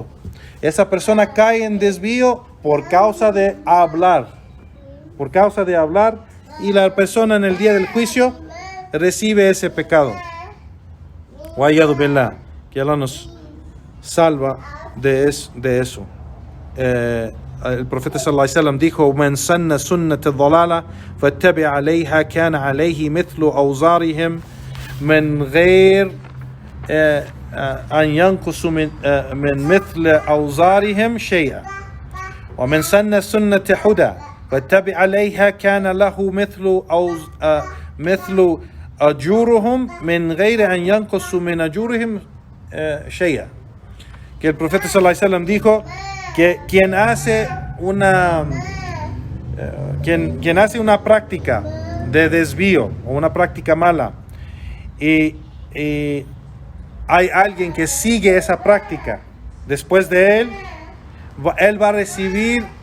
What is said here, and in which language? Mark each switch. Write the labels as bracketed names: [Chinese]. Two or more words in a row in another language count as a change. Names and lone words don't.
[Spanish] Esa persona cae en desvío por causa de hablar. Por causa de hablar, y la persona en el día del juicio recibe ese pecado. [Arabic] والعياذ بالله, [Spanish] que Allah nos salva de eso. el profeta [Arabic] صلى الله عليه وسلم dijo: "من سن سنة ضلالة فاتبع عليها كان عليه مثل أوزارهم من غير أن ينقص من مثل أوزارهم شيئا ومن سن سنة هدى فاتبع عليها كان له مثل أجورهم من غير أن ينقص من أجورهم شيئا." [Spanish] Que el profeta [Arabic] صلى الله عليه وسلم [Spanish] dijo que quien hace una práctica de desvío o una práctica mala y hay alguien que sigue esa práctica después de él va a recibir